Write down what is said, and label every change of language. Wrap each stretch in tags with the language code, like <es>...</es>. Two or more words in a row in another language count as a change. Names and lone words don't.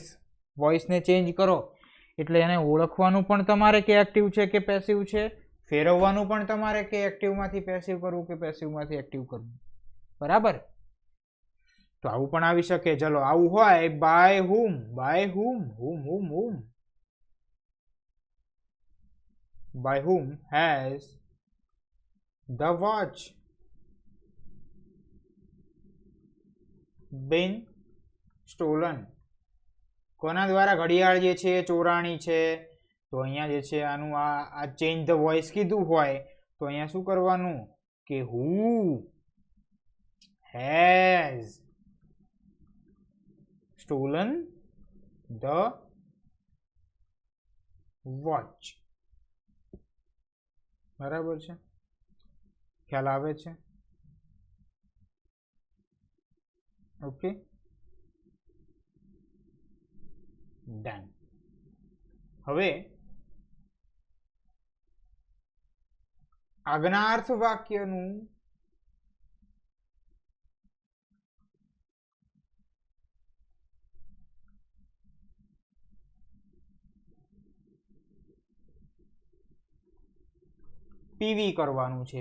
<gu>વોઇસને ચેન્જ કરો એટલે એને ઓળખવાનું પણ તમારે કે એક્ટિવ છે કે પેસિવ છે. ફેરવવાનું પણ તમારે કે એક્ટિવમાંથી પેસિવ કરવું કે પેસિવમાંથી એક્ટિવ કરવું. બરાબર? તો આવું પણ આવી શકે. ચલો આવું હોય</gu> <en>by whom. બાય whom whom whom whom by whom has the watch been stolen?</en> <gu>કોના દ્વારા ઘડિયાળ જે છે ચોરાણી છે? તો અહીંયા જે છે આનું આ</gu> <en>change the voice</en> <gu>કીધું હોય તો અહીંયા શું કરવાનું કે</gu> <en>who has stolen the watch.</en> <gu>બરાબર છે? ખ્યાલ આવે છે?</gu> <en>okay, done.</en> <gu>હવે આજ્ઞાર્થ વાક્યનું પીવી કરવાનું છે.</gu>